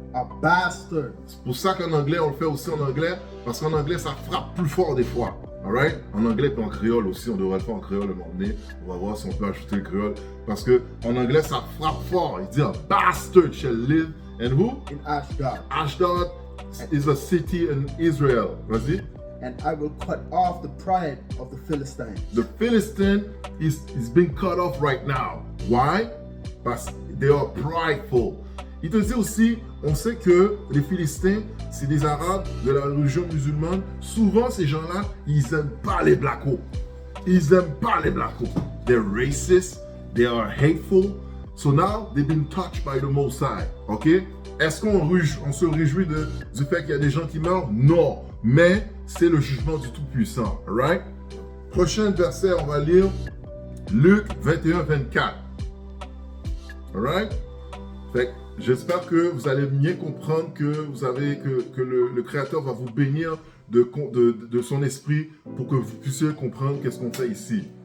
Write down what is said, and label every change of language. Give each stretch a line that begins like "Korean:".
English: A bastard.
French: C'est pour ça qu'en anglais, on le fait aussi en anglais, parce qu'en anglais, ça frappe plus fort des fois. Alright? En anglais et en créole aussi, on devrait le faire en créole à un moment donné. On va voir si on peut ajouter le créole. Parce qu'en anglais, ça frappe fort. Il dit
English: a bastard shall live in who? In Ashdod. Ashdod is a city in Israel.
French: Vas-y.
English: And I will cut off the pride of the Philistines. The Philistine is being cut off right now. Why?
French: Parce que
English: they are prideful.
French: Il te dit aussi, on sait que les Philistins, c'est des Arabes de la religion musulmane. Souvent, ces gens-là, ils n'aiment pas les Blacos. Ils n'aiment pas les Blacos.
English: They're racist. They are hateful. So now, they've been touched by the Most High. OK?
French: Est-ce qu'on se réjouit du fait qu'il y a des gens qui meurent? Non. Mais c'est le jugement du Tout-Puissant. Right? Prochain verset, on va lire Luc 21-24. Alright? Fait que j'espère que vous allez bien comprendre que le Créateur va vous bénir de son esprit pour que vous puissiez comprendre qu'est-ce qu'on fait ici.